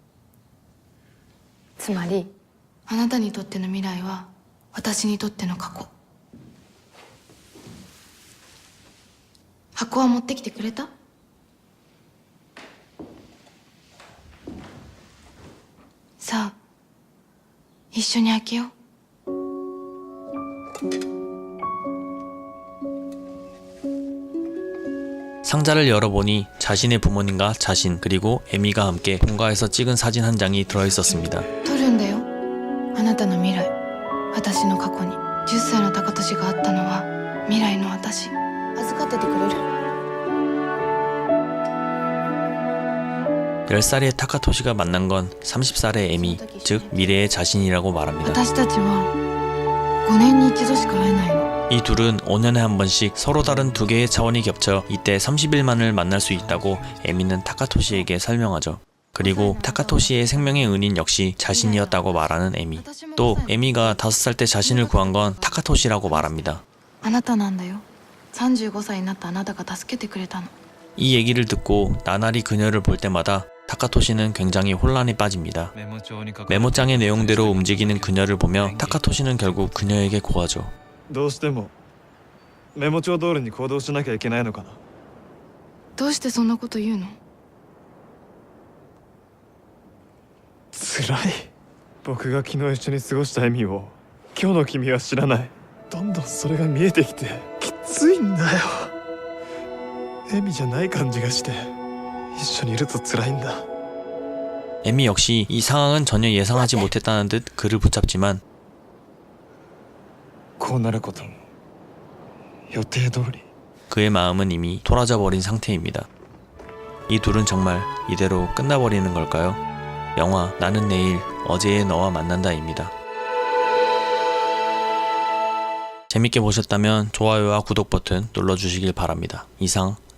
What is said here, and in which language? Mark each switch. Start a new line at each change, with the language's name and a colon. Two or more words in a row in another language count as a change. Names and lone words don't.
Japanese: つまりあなたにとっての未来は私にとっての過去。箱は持ってきてくれた？さあ一緒に開けよう。
Korean: 상자를 열어보니 자신의 부모님과 자신 그리고 에미가 함께 본가에서 찍은 사진 한 장이 들어있었습니다.
Japanese: 撮るんだよ。あなたの未来、私の過去に。10歳の高俊があったのは未来の私。預かっててくれる？
Korean: 10살의 타카토시가 만난 건 30살의 에미, 즉 미래의 자신이라고 말합니다.
Japanese: 私たちは5年に一度しか会えないの。
Korean: 이 둘은 5년에 한 번씩 서로 다른 두 개의 차원이 겹쳐 이때 30일만을 만날 수 있다고 에미는 타카토시에게 설명하죠. 그리고 타카토시의 생명의 은인 역시 자신이었다고 말하는 에미. 또 에미가 5살 때 자신을 구한 건 타카토시라고 말합니다.
Japanese: あなたなんだよ。35歳になったあなたが助けてくれたの。
Korean: 이 얘기를 듣고 나날이 그녀를 볼 때마다 타카토시는 굉장히 혼란에 빠집니다. 메모장의 내용대로 움직이는 그녀를 보며 타카토시는 결국 그녀에게 고하죠.
Japanese: どうしてもメモ帳通りに行動しなきゃいけないのかな。どうしてそんなこと言うの？辛い。僕が昨日一緒に過ごした意味を今日の君は知らない。どんどんそれが見えてきてきついんだよ。エミじゃない感じがして一緒にいると辛いんだ。
Korean: 에미 역시 이 상황은 전혀 예상하지 못했다는 듯 그를 붙잡지만
Japanese: こうなることも予定通り。
Korean: 그의 마음은 이미 토라져 버린 상태입니다. 이 둘은 정말 이대로 끝나버리는 걸까요? 영화 나는 내일 어제의 너와 만난다입니다. 재밌게 보셨다면 좋아요와 구독 버튼 눌러주시길 바랍니다.